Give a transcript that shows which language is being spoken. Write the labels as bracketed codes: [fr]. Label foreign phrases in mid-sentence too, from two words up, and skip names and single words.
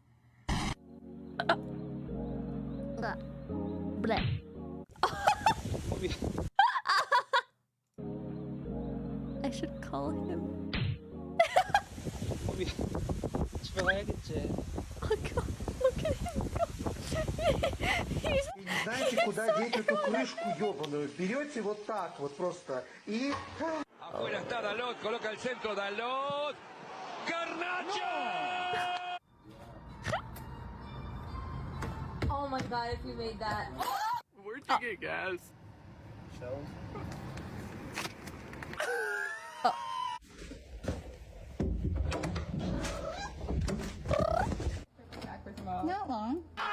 [en] Blah. Blah. I should call him. Oh god, look at him go. He's [ru] Знаете, куда деть эту крышку ебаную? Берете вот так вот просто и... [es] Afuera está Dalot, coloca el centro Dalot. ¡Garnacho! [en] Oh my god, if you made that. Where'd you get gas? Not long.